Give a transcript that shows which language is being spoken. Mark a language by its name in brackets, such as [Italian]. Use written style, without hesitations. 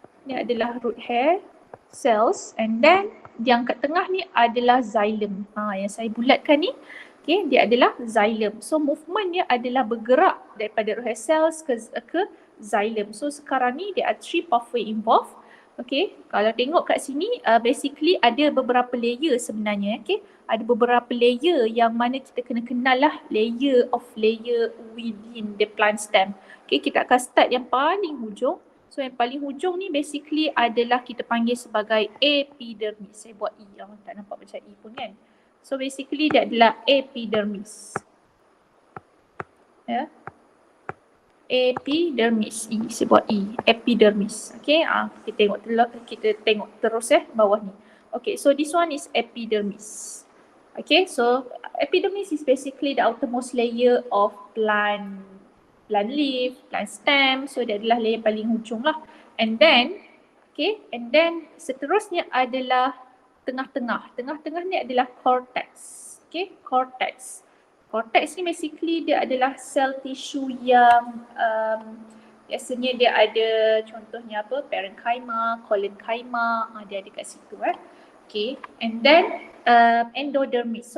[Malay] Ini adalah root hair cells, [English] and then [Malay] yang kat tengah ni adalah xylem. Yang saya bulatkan ni, okay, dia adalah xylem. So movement dia adalah bergerak daripada root hair cells ke xylem. [English] So [Malay] sekarang ni [English] there are three pathway involved. [Malay] Okay, kalau tengok kat sini basically ada beberapa layer sebenarnya. Okay, ada beberapa layer yang mana kita kena kenal lah [English] layer within the plant stem. [Malay] Okay, kita akan start yang paling hujung. So yang paling hujung ni basically adalah kita panggil sebagai epidermis. Saya buat E, tak nampak macam E pun kan. So basically dia adalah epidermis. Ya. Epidermis, E, saya buat E, epidermis. Okay, kita tengok terus bawah ni. [English] Okay, so this one is epidermis. Okay, so epidermis is basically the outermost layer of plant leaf, plant stem. [Malay] So dia adalah layer paling hujung lah. [English] And then, okay, and then [Malay] seterusnya adalah tengah-tengah. Tengah-tengah ni adalah cortex. Okay, cortex. Cortex ni basically dia adalah cell tissue yang biasanya dia ada contohnya parenchyma, collenchyma, dia ada kat situ Okay, and then endodermis.